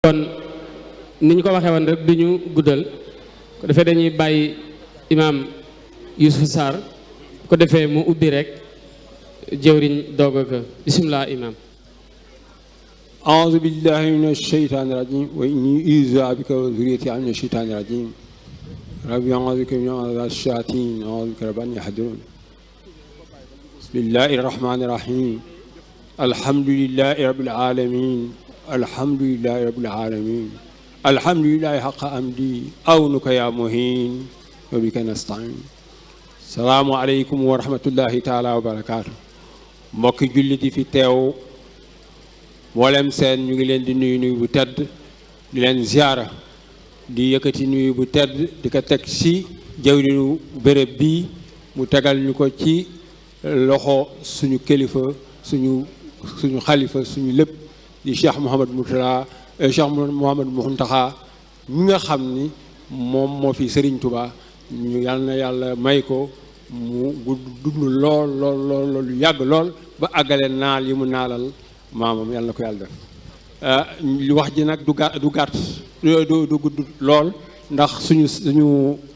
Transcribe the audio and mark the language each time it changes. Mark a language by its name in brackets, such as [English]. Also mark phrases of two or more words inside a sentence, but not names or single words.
[Wolof] kon ni ñu ko waxee woon rek du ñu guddal ko defee dañuy bàyyi imaam Youssouf Sarr ko defee mu ubbi rek jëwriñ doog a ko bisimilah imaam. [Arabic] أعوذ بالله من الشيطان الرجيم وإني أعوذ بك وذريتي من الشيطان الرجيم ربي أعوذ بك من عذاب الشياطين أعوذ بك رب أن يحضرون بسم الله الرحمن الرحيم الحمد لله رب العالمين الحمد لله رب العالمين الحمد لله حق أمدي أونك يا مهين وبك نستعين السلام عليكم ورحمة الله تعالى وبركاته [Wolof] mbokki jullit yi fi teew mboolem seen ñu ngi leen di nuyu bu tedd di leen ziara di yëkkati nuyu bu tedd di ko teg ci jawriñu béréb bii mu tegal ñu ko ci loxo suñu kilifa suñu xalifa suñu lépp di Cheikh Mouhamadou Mourtada Cheikh Mouhamadou Mountakha mi nga xam ni moom moo fi Serigne Touba ñu yal na yàlla may ko mu dund lool lu yàgg lool ba àggale naal yi mu naalal maamam yàlla na ko yàlla def li wax ji nag du gàtt du gudd lool ndax suñu